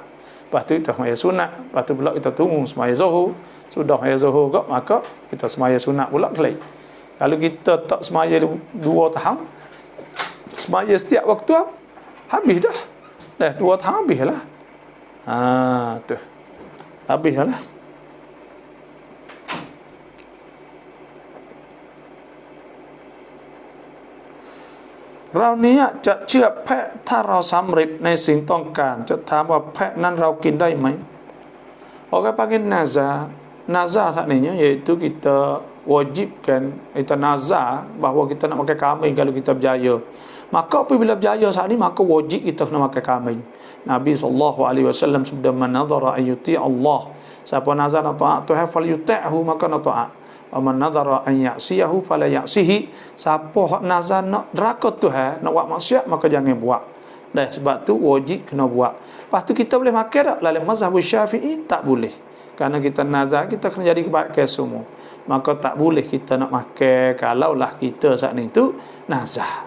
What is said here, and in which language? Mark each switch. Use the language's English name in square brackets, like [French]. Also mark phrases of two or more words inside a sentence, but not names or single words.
[Malay] Lepas tu kita semaya sunat, lepas tu pula kita tunggu semaya zuhur. Sudah semaya zuhur maka kita semaya sunat pula kelai. Kalau kita tak semaya 2 tahun, semaya setiap waktu habis dah. 2 tahun habislah. Tu. Habis dah lah. [Thai] เรานี้จะเชื่อแพะถ้าเราสำเร็จในสิ่งต้องการจะถามว่าแพะนั้นเรากินได้ไหม [Malay] Orang panggil nazar. Nazar saat ini iaitu kita wajibkan, kita nazar bahawa kita nak makan kambing kalau kita berjaya. Maka apabila berjaya saat ini, maka wajib kita kena makan kambing. Nabi SAW sudah [Arabic] من نذر أن يطيع الله. [Malay] Siapa nazar nak taat Tuhan [Arabic] فليطعه, [Malay] maka nak taat. [Arabic] من نذر أن يعصيه فلا يعصه. [Malay] Siapa hak nazar nak deraka Tuhan, nak buat maksiat, maka jangan buat. Sebab tu wajib kena buat. Lepas tu kita boleh makan tak? Dalam mazhab Syafi'i tak boleh. Kerana kita nazar, kita kena jadi kebaikan semua. Maka tak boleh kita nak makan kalaulah kita saat ni tu nazar.